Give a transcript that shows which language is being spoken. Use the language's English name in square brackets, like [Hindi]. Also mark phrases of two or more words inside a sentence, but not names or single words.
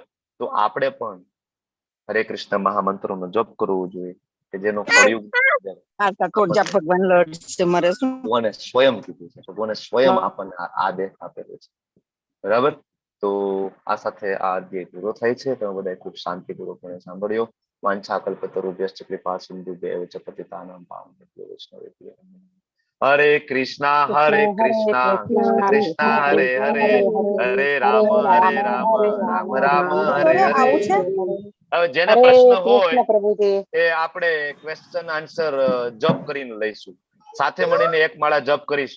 [Gujarati] તો આપણે પણ હરે કૃષ્ણ મહામંત્રનો જપ કરવો જોઈએ, કે જેનો કળિયુગ ભગવાન લોર્ડ છે મારે શું ભગવાને સ્વયં કીધું છે, ભગવાને સ્વયં આપણને આ આદેશ આપેલો છે. બરાબર. તો આ સાથે આ અધ્યાય પૂરો થાય છે. તમે બધા ખૂબ શાંતિપૂર્વક મને સાંભળ્યો. [Sanskrit] વાંછા કલ્પતરુભ્યશ્ચ કૃપા સિંધુભ્યૈવ ચ પતિતાનાં પાવનેભ્યો વૈષ્ણવેભ્યો હરે કૃષ્ણ હરે કૃષ્ણ કૃષ્ણ કૃષ્ણ હરે હરે હરે રામ રામ રામ હરે હરે. [Gujarati] હવે જેને પ્રશ્ન હોય એ આપણે [English] question answer [Gujarati] જપ કરીને લઈશું. સાથે મળીને એક માળા જપ કરીશું.